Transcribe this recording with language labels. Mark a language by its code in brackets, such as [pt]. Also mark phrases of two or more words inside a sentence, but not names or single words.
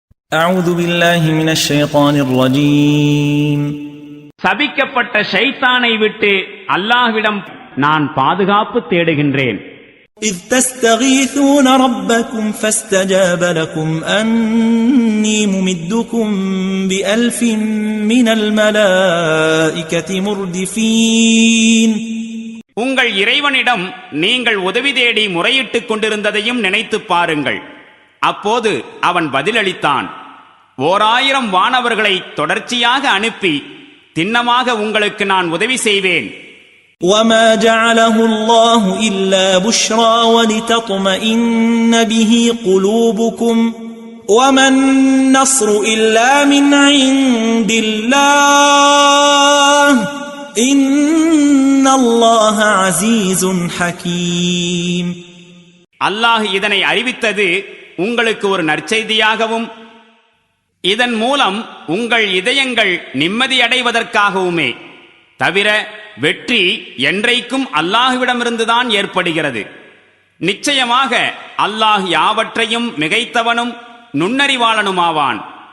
[ar] أعوذ بالله من الشيطان الرجيم. [ta] சபிக்கப்பட்ட ஷைத்தானை விட்டு அல்லாஹ்விடம் நான் பாதுகாப்பு தேடுகின்றேன். [ar] إذ تستغيثون ربكم فاستجاب لكم أني ممدكم بألف من الملائكة مردفين. [ta] உங்கள் இறைவனிடம் நீங்கள் உதவி தேடி முறையிட்டுக் கொண்டிருந்ததையும் நினைத்து பாருங்கள். அப்போது அவன் பதிலளித்தான், 1000 வானவர்களை தொடர்ச்சியாக அனுப்பி திண்ணமாக உங்களுக்கு நான் உதவி செய்வேன். [ar] وما جعله الله إلا بشرى ولتطمئن به قلوبكم وما النصر إلا من عند الله إن الله عزيز حكيم. [ta] அல்லாஹ் இதனை அறிவித்தது உங்களுக்கு ஒரு நற்செய்தியாகவும் இதன் மூலம் உங்கள் இதயங்கள் நிம்மதியடைவதற்காகவுமே தவிர வெற்றி என்றைக்கும் அல்லாஹ்விடமிருந்துதான் ஏற்படுகிறது. நிச்சயமாக அல்லாஹ் யாவற்றையும் மிகைத்தவனும் நுண்ணறிவாளனுமாவான்.